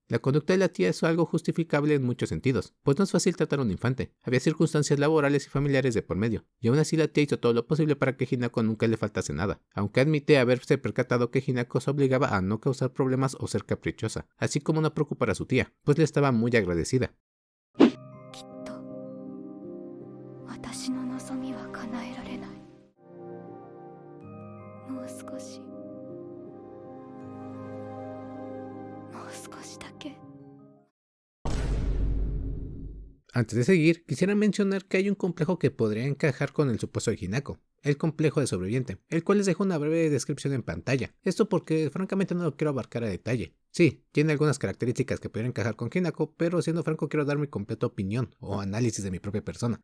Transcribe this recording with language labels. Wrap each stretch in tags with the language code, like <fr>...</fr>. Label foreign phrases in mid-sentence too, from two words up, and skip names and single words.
<es>La conducta de la tía es algo justificable en muchos sentidos, pues no es fácil tratar a un infante, había circunstancias laborales y familiares de por medio, y aún así la tía hizo todo lo posible para que Hinako nunca le faltase nada, aunque admite haberse percatado que Hinako se obligaba a no causar problemas o ser caprichosa, así como no preocupar a su tía, pues le estaba muy agradecida.</es> <ja>きっと私の望みは叶えられない。もう少し、もう少しだけ。</ja> <es>Antes de seguir, quisiera mencionar que hay un complejo que podría encajar con el supuesto de Hinako, el complejo de sobreviviente, el cual les dejo una breve descripción en pantalla. Esto porque francamente no lo quiero abarcar a detalle. Sí, tiene algunas características que podrían encajar con Hinako, pero siendo franco quiero dar mi completa opinión o análisis de mi propia persona.</es>